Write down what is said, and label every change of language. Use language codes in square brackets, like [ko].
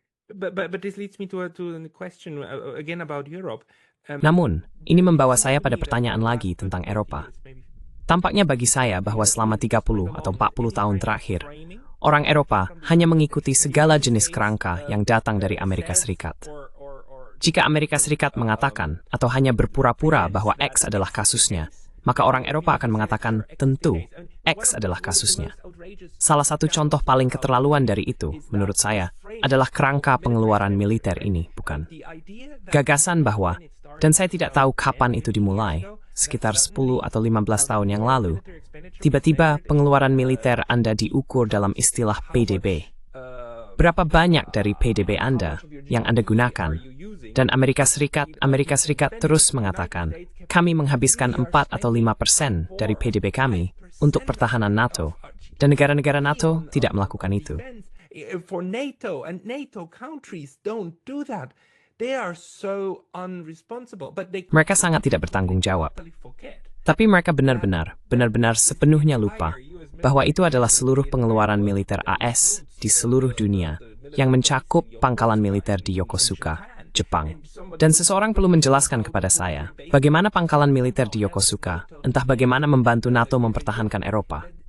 [en] But this leads me to a question again about Europe. [id] Namun, ini membawa saya pada pertanyaan lagi tentang Eropa. Tampaknya bagi saya bahwa selama 30 atau 40 tahun terakhir, orang Eropa hanya mengikuti segala jenis kerangka yang datang dari Amerika Serikat. Jika Amerika Serikat mengatakan atau hanya berpura-pura bahwa X adalah kasusnya, maka orang Eropa akan mengatakan tentu X adalah kasusnya. Salah satu contoh paling keterlaluan dari itu, menurut saya, adalah kerangka pengeluaran militer ini, bukan? Gagasan bahwa, dan saya tidak tahu kapan itu dimulai, sekitar 10 atau 15 tahun yang lalu, tiba-tiba pengeluaran militer Anda diukur dalam istilah PDB. Berapa banyak dari PDB Anda yang Anda gunakan? Dan Amerika Serikat terus mengatakan, kami menghabiskan 4 atau 5% dari PDB kami untuk pertahanan NATO. Dan negara-negara NATO tidak melakukan itu. [en] For NATO and NATO countries don't do that. They are so unresponsible. But they [id] Mereka sangat tidak bertanggung jawab. [en] forget. [id] Tapi mereka benar-benar sepenuhnya lupa bahwa itu adalah seluruh pengeluaran militer AS di seluruh dunia yang mencakup pangkalan militer di Yokosuka, Jepang. Dan seseorang perlu menjelaskan kepada saya bagaimana pangkalan militer di Yokosuka, entah bagaimana membantu NATO mempertahankan Eropa.